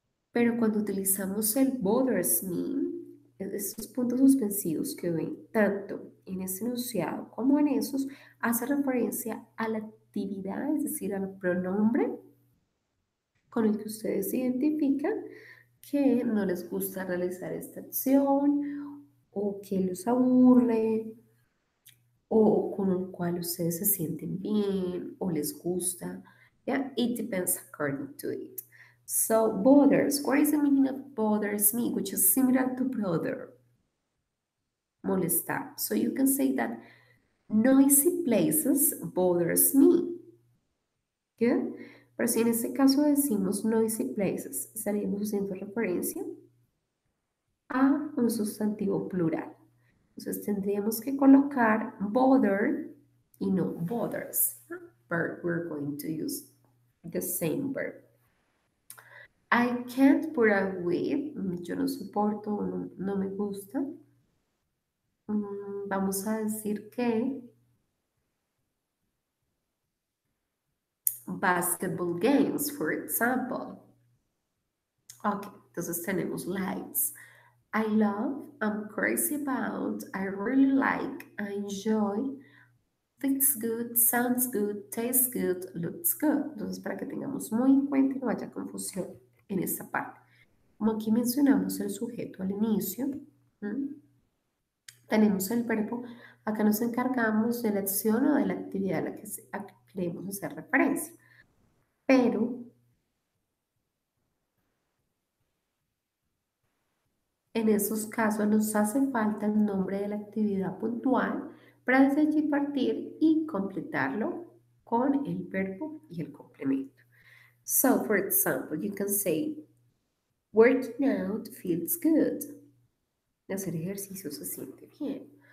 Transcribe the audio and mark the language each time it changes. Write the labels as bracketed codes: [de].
[es] Pero cuando utilizamos el bothers me, estos puntos suspensivos que ven tanto en ese enunciado como en esos, hace referencia a la actividad, es decir, al pronombre con el que ustedes se identifican que no les gusta realizar esta acción o que los aburre o con el cual ustedes se sienten bien o les gusta. [en] Yeah, it depends according to it. So bothers, what is the meaning of bothers me, which is similar to brother? [es] Molestar. [en] So you can say that noisy places bothers me. Good. [es] Pero si en este caso decimos [en] noisy places, [es] estaríamos haciendo referencia a un sustantivo plural. Entonces tendríamos que colocar bother y no bothers. [en] But we're going to use the same verb. I can't put up with, [es] yo no soporto, no me gusta. Vamos a decir que [en] basketball games, for example. [es] Ok, entonces tenemos likes. [en] I love, I'm crazy about, I really like, I enjoy, fits good, sounds good, tastes good, looks good. [es] Entonces, para que tengamos muy en cuenta y no haya confusión en esta parte. Como aquí mencionamos el sujeto al inicio, ¿m? Tenemos el verbo, acá nos encargamos de la acción o de la actividad a que queremos hacer referencia. Pero en esos casos nos hace falta el nombre de la actividad puntual para desde allí partir y completarlo con el verbo y el complemento. [en] So, for example, you can say, working out feels good. [es] Hacer ejercicio se siente bien.